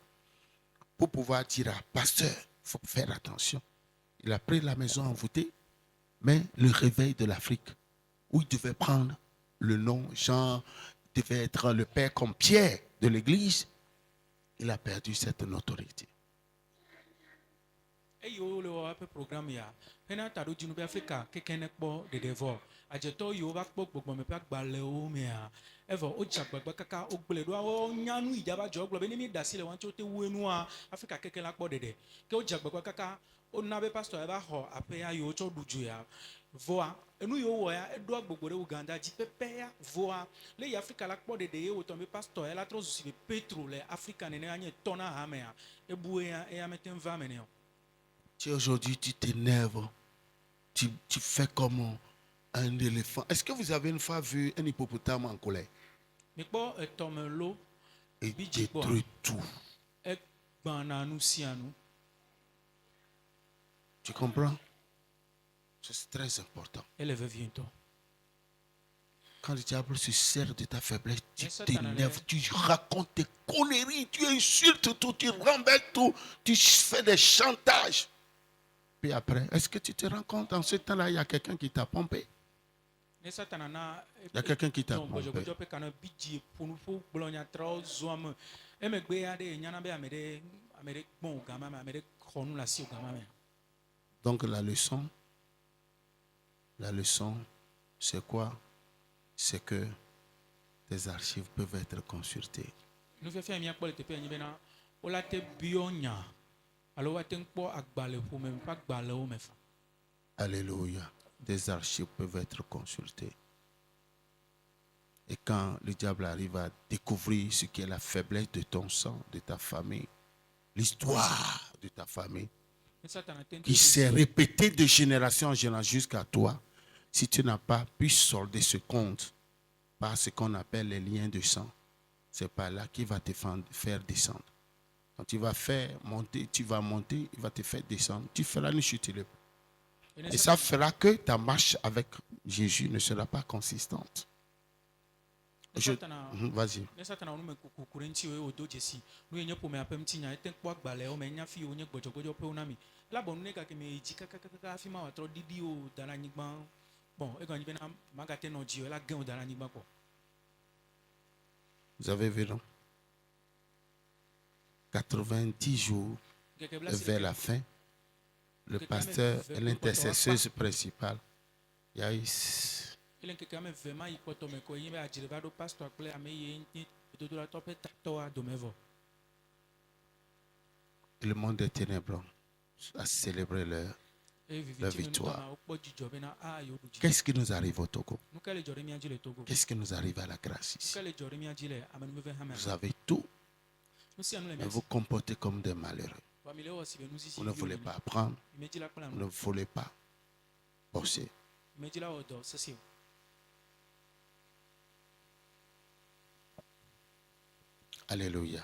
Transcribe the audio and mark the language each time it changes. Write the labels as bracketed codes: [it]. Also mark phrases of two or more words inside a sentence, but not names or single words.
[fr] Pour pouvoir dire à pasteur, il faut faire attention. Il a pris la maison envoûtée, mais le réveil de l'Afrique, où il devait prendre le nom. Jean devait être le père comme Pierre de l'église. Il a perdu cette notoriété. [ee] eyiwo le wɔ eƒe programme ya hena ta ɖo dzinu be Afrika keke ne kpɔ ɖeɖe vɔ adzetɔ yiwo va kpɔ gbɔgbɔme ƒe agbalẽwo mea evɔ wodze agbagba kaka wogblẽ ɖo wo nya nu yi dza va dzɔ gblɔ be ne mi da asi le wɔn tsi wote wu nua Afrika keke la kpɔ ɖeɖe ke wodze agbagba kaka wona be pastor eva xɔ aƒea yiwo tsɔ ɖu dzo ya vɔa enu yiwo wɔ ya eɖo agbogbo ɖe Uganda dzi pɛpɛ ya vɔa le yi Afrika la kpɔ ɖeɖe ye wòtɔ be pastor ya la trɔ zu si be Petro le Afrika nenea nye tɔ na hamea ebue ya eya mete va me ne o. [fr] Si aujourd'hui tu t'énerves, tu fais comme un éléphant. Est-ce que vous avez une fois vu un hippopotame en colère? [ee] Mikpɔ etɔme lo [fr] Il [ee] bidzi kpɔa [fr] détruit tout. [ee] egbãna nu sia nu. [fr] Tu comprends? C'est très important. [ee] Ele vevie ŋutɔ. [fr] Quand le diable se sert de ta faiblesse, tu Mais Satan t'énerves, allait- tu racontes tes conneries, tu insultes tout, tu renverses tout, tu fais des chantages. Puis après, est-ce que tu te rends compte, en ce temps-là, il y a quelqu'un qui t'a pompé? [ee] Ne Satana na [fr] Il y a quelqu'un qui t'a donc pompé. [ee] gbɔdzɔgbɔdzɔ ƒe kana bidzi ƒonu ƒo gblɔ nyatrawo zɔa me emegbe aɖe nyana be ame ɖe gbɔ̃ o gama me ame ɖe xɔ nu le asi o gama me. [fr] Donc la leçon, c'est quoi? C'est que tes archives peuvent être consultées. [ee] Nufiafia miakpɔ le teƒea nyi bena wola te biɔ nya alo woate ŋu kpɔ agbalẽ ƒome ƒe agbalẽwo me fa. [fr] Alléluia. Des archives peuvent être consultées. Et quand le diable arrive à découvrir ce qui est la faiblesse de ton sang, de ta famille, l'histoire de ta famille, [ee] Ne Satana te [fr] qui s'est répétée de génération en génération jusqu'à toi, si tu n'as pas pu solder ce compte par ce qu'on appelle les liens de sang, c'est par là qu'il va te faire descendre. Quand tu vas monter, il va te faire descendre. Tu feras une chute libre. Et ça fera que ta marche avec Jésus ne sera pas consistante. Vas-y. [ee] ne Satana nu me kuku ɖe ŋuti wo wòdo dzesi nu yi nye ƒomea ƒe ŋutinya ete kpɔ agbalẽwo me nya fi wo nye gbɔdzɔgbɔdzɔ ƒewo na mi elabɔ nu ne gake me yi dzi kakakaka afi ma wòatrɔ ɖiɖi wo da ɖe anyigba bon egɔnyi bena magate nɔ dzi o ela gẽ wo da ɖe anyigba kɔ. [fr] Vous avez vu, non? 90 jours [ee] Geke bla [fr] vers la fin, le pasteur et l'intercesseuse principale, il y a eu [ee] ele ŋkeke ame ve ma yi kpɔtɔ me ko yi be adzre va ɖo pastor kple ame yi nye dodolatɔ ƒe tatɔa dome vɔ. [fr] le monde des ténèbres a célébré leur. [ee] Eye [fr] La [ee] viviti me [fr] victoire. [ee] nutɔna wokpɔ dzidzɔ bena yewo ɖu dzi. [fr] Qu'est-ce qui nous arrive au Togo? [ee] Nu ka le dzɔ ɖe mía dzi le Togo? [fr] Qu'est-ce qui nous arrive à la grâce [ee] Nu [fr] ici? [ee] ka le dzɔ ɖe mía dzi le amenuveve hame? [fr] Vous avez tout, [ee] Nu sia nu le [fr] mais [ee] mía [fr] vous [ee] si. [fr] comportez comme des malheureux. [ee] Vɔ mi le wɔ si be nu sisi [fr] Vous ne [ee] viwo [fr] voulez [ee] nene. [fr] pas apprendre, [ee] Mi me dzi la kpla [fr] vous [ee] nu. [fr] ne voulez pas bosser. [ee] Mi me dzi la wɔ dɔ sese o. [fr] Alléluia.